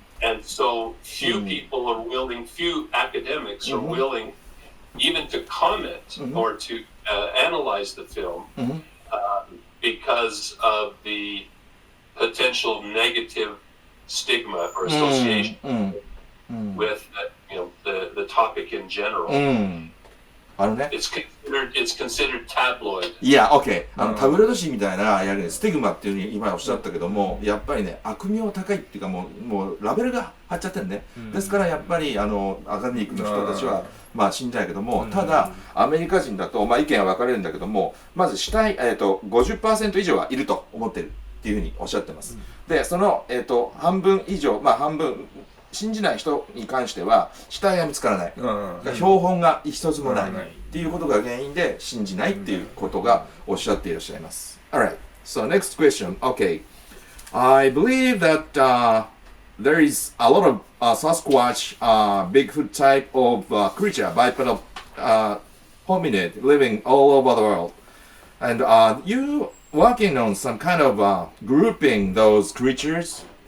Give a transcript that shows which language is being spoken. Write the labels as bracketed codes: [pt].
[en] And so few people are willing, few academics are willing even to comment or to analyze the film because of the potential negative stigma or association with the topic in general. [ja] あのね。 [en] It's considered tabloid. [ja] いや、OK。タブロイド紙みたいな、やはりスティグマっていうふうに今おっしゃったけども、やっぱりね、悪名高いっていうかもうラベルが貼っちゃってるね。ですからやっぱりアカデミックの人たちは、まあ信じないけども、ただ、アメリカ人だと、まあ意見は分かれるんだけども、まず50% 以上はいると思ってるっていうふうにおっしゃってます。で、その、半分以上、まあ半分、信じない人に関しては死体が見つからない、標本が一つもないっていうことが原因で信じないっていうことがおっしゃっていらっしゃいます。 [en] Alright, so next question. Okay, I believe that there is a lot of Sasquatch, Bigfoot type of creature, bipedal hominid living all over the world, and you working on some kind of grouping those creatures.